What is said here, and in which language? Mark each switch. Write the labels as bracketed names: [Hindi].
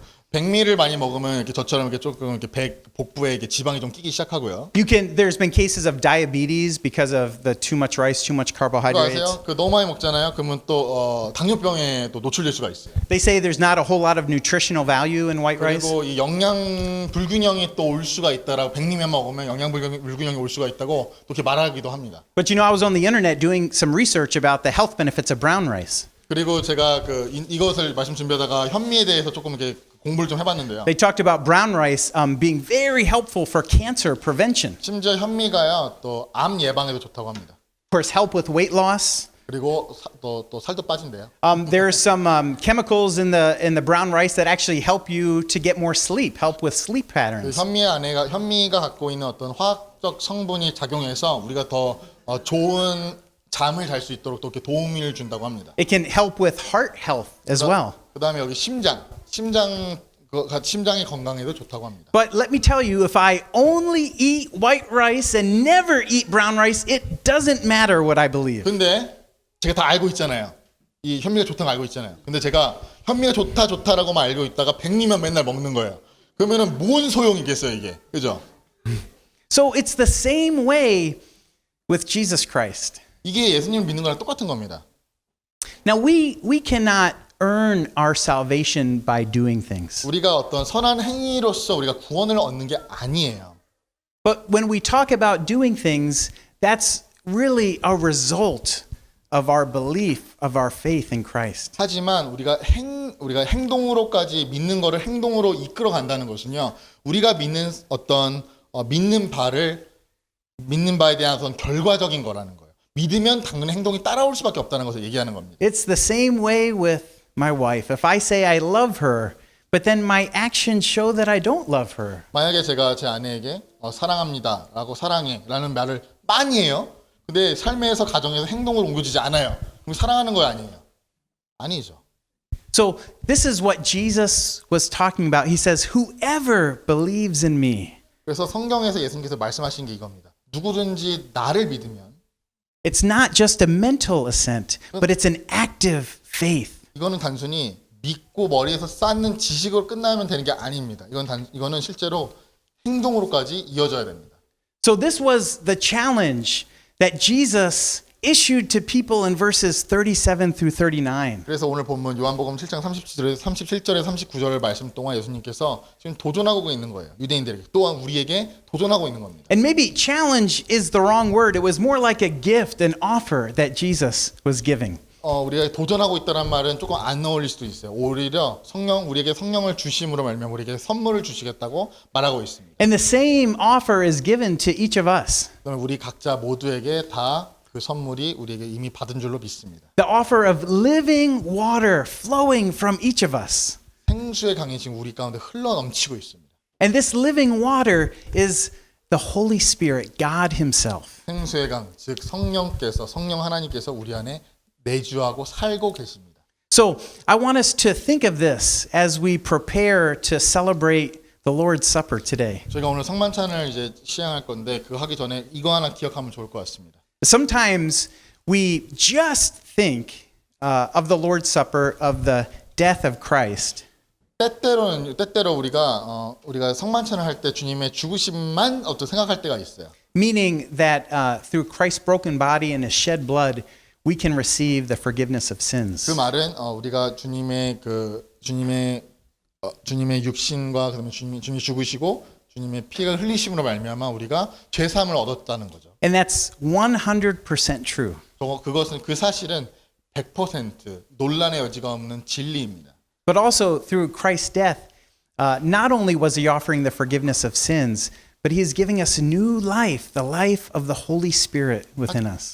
[Korean] 백미를 많이 먹으면 이렇게 저처럼 이렇게 조금 이렇게 복부에 이렇게 지방이 좀 끼기 시작하고요. [English] There's been cases of diabetes because of the too much rice, too much 그거 carbohydrates. [Korean] 아세요? 그 너무 많이 먹잖아요. 그러면 또 당뇨병에 또 노출될 수가 있어요. [English] They say there's not a whole lot of nutritional value in white rice. [Korean] 그리고 이 영양 불균형이 또 올 수가 있다라고 백미만 먹으면 영양 불균형이 올 수가 있다고 또 이렇게 말하기도 합니다. [English] But I was on the internet doing some research about the health benefits of brown rice. [Korean] 그리고 제가 이것을 말씀 준비하다가 현미에 대해서 조금 이렇게 공부를 좀 해봤는데요. [English] They talked about brown rice being very helpful for cancer prevention. [Korean] 심지어 현미가요 또 암 예방에도 좋다고 합니다. [English] Of course, help with weight loss. [Korean] 그리고 또 살도 빠진대요. [English] There's some chemicals in the brown rice that actually help you to get more sleep, help with sleep 그 patterns. [Korean] 현미가 갖고 있는 어떤 화학적 성분이 작용해서 우리가 더 좋은 잠을 잘 수 있도록 또 이렇게 도움을 준다고 합니다. [English] It can help with heart health as well. [Korean] 그다음에 여기 심장의 건강에도 좋다고 합니다. [English] But let me tell you, if I only eat white rice and never eat brown rice, it doesn't matter what I believe. [Korean] 근데 제가 다 알고 있잖아요. 이 현미가 좋다는 거 알고 있잖아요. 근데 제가 현미가 좋다라고만 알고 있다가 백미만 맨날 먹는 거예요. 그러면은 뭔 소용이겠어요 이게, 그죠? [English] So it's the same way with Jesus Christ. [Korean] 이게 예수님을 믿는 거랑 똑같은 겁니다. [English] Now we cannot earn our salvation by doing things. [Korean] 우리가 어떤 선한 행위로서 우리가 구원을 얻는 게 아니에요. [English] But when we talk about doing things, that's really a result of our belief, of our faith in Christ. [Korean] 하지만 우리가 행동으로까지 믿는 거를 행동으로 이끌어 간다는 것은요. 우리가 믿는 어떤 믿는 바에 대한 어떤 결과적인 거라는 거예요. 믿으면 당연히 행동이 따라올 수밖에 없다는 것을 얘기하는 겁니다. [English] It's the same way with my wife. If I say I love her, but then my actions show that I don't love her. [Korean] 만약에 제가 제 아내에게 사랑합니다라고 사랑해라는 말을 많이 해요. 근데 삶에서 가정에서 행동으로 옮겨지지 않아요. 그럼 사랑하는 거 아니에요? 아니죠. [English] So this is what Jesus was talking about. He says, "Whoever believes in me." [Korean] 그래서 성경에서 예수님께서 말씀하신 게 이겁니다. 누구든지 나를 믿으면 [English] It's not just a mental assent, but it's an active faith. [Korean] 이거는 단순히 믿고 머리에서 쌓는 지식으로 끝나면 되는 게 아닙니다. 이거는 실제로 행동으로까지 이어져야 됩니다. [English] So this was the challenge that Jesus issued to people in verses 37 through 39. [Korean] 그래서 오늘 본문 요한복음 7장 37절에 39절 말씀 동안 예수님께서 지금 도전하고 있는 거예요. 유대인들에게 또한 우리에게 도전하고 있는 겁니다. [English] And maybe challenge is the wrong word. It was more like a gift, an offer that Jesus was giving. [Korean] 우리가 도전하고 있다는 말은 조금 안 어울릴 수도 있어요. 오히려 우리에게 성령을 주심으로 말미암아 우리에게 선물을 주시겠다고 말하고 있습니다. [English] And the same offer is given to each of us. [Korean] 그러면 우리 각자 모두에게 다 그 선물이 우리에게 이미 받은 줄로 믿습니다. [English] The offer of living water flowing from each of us. [Korean] 생수의 강이 지금 우리 가운데 흘러 넘치고 있습니다. [English] And this living water is the Holy Spirit, God Himself. [Korean] 생수의 강, 즉 성령 하나님께서 우리 안에 내주하고 살고 계십니다. [English] So I want us to think of this as we prepare to celebrate the Lord's Supper today. [Korean] 저희가 오늘 성만찬을 이제 시행할 건데 그거 하기 전에 이거 하나 기억하면 좋을 것 같습니다. [English] Sometimes we just think of the Lord's Supper, of the death of Christ. [Korean] 때때로 우리가 성만찬을 할 때 주님의 죽으심만 생각할 때가 있어요. [English] Meaning that through Christ's broken body and His shed blood, we can receive the forgiveness of sins. [Korean] 그 말은 우리가 주님의 육신과 그다음에 주님이 죽으시고 주님의 피가 흘리심으로 말미암아 우리가 죄 사함을 얻었다는 거죠. [English] And that's 100% true. [Korean] 그 사실은 100% 논란의 여지가 없는 진리입니다. [English] But also through Christ's death, not only was He offering the forgiveness of sins, but He is giving us a new life, the life of the Holy Spirit within us.